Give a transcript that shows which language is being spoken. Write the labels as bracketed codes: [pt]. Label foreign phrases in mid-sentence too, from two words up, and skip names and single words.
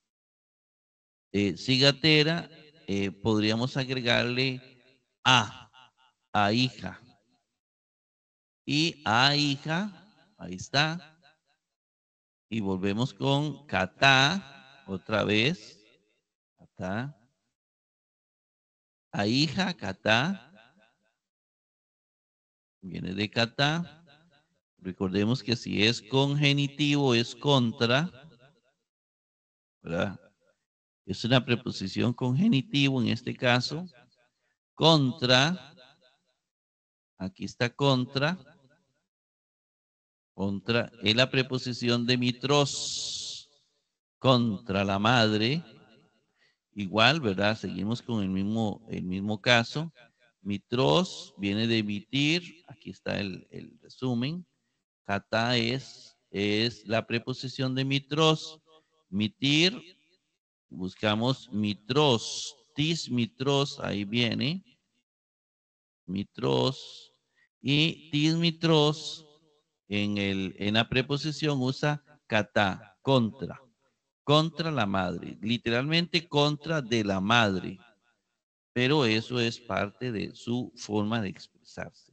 [es] Cigatera, podríamos agregarle a hija. Y a hija, ahí está. Y volvemos con catá, otra vez. Catá. Ahija, catá. Viene de catá. Recordemos que si es con genitivo es contra, ¿verdad? Es una preposición con genitivo en este caso. Contra. Aquí está contra. Contra es la preposición de mitros. Contra la madre. Igual, ¿verdad? Seguimos con el mismo caso. Mitros viene de emitir. Aquí está el resumen. Catá es la preposición de mitros. Mitir, buscamos mitros. [el] Tis mitros, [es] ahí viene. Mitros. Y [el] tis mitros [es] en la preposición usa catá, contra. Contra la madre. Literalmente contra de la madre. Pero eso es parte de su forma de expresarse.